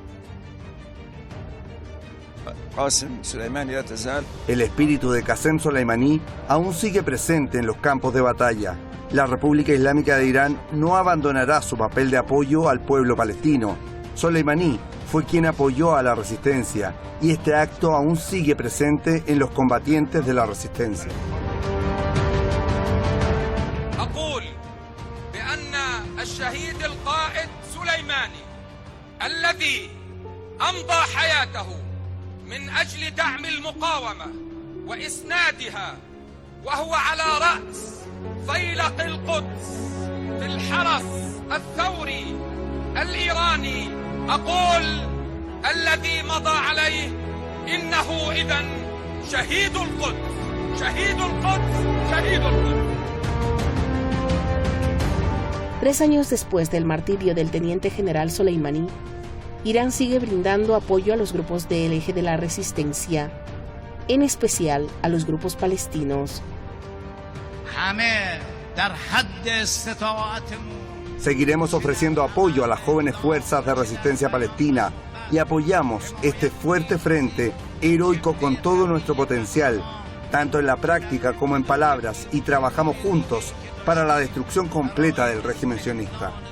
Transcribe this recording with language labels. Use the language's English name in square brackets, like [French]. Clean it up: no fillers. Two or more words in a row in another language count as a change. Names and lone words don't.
[Spanish] El espíritu de Qasem Soleimani aún sigue presente en los campos de batalla. La República Islámica de Irán no abandonará su papel de apoyo al pueblo palestino. Soleimani fue quien apoyó a la resistencia y este acto aún sigue presente en los combatientes de la resistencia. [Arabic] أقول بأن الشهيد القائد سليماني الذي أمضى حياته من أجل دعم المقاومة وإسنادها وهو على رأس فيلق القدس في الحرس الثوري الإيراني أقول الذي مضى عليه إنه إذن شهيد القدس شهيد القدس شهيد القدس. [Spanish] 3 años después del martirio del teniente general Soleimani, Irán sigue brindando apoyo a los grupos del eje de la resistencia, en especial a los grupos palestinos. Seguiremos ofreciendo apoyo a las jóvenes fuerzas de resistencia palestina y apoyamos este fuerte frente heroico con todo nuestro potencial, tanto en la práctica como en palabras, y trabajamos juntos para la destrucción completa del régimen sionista.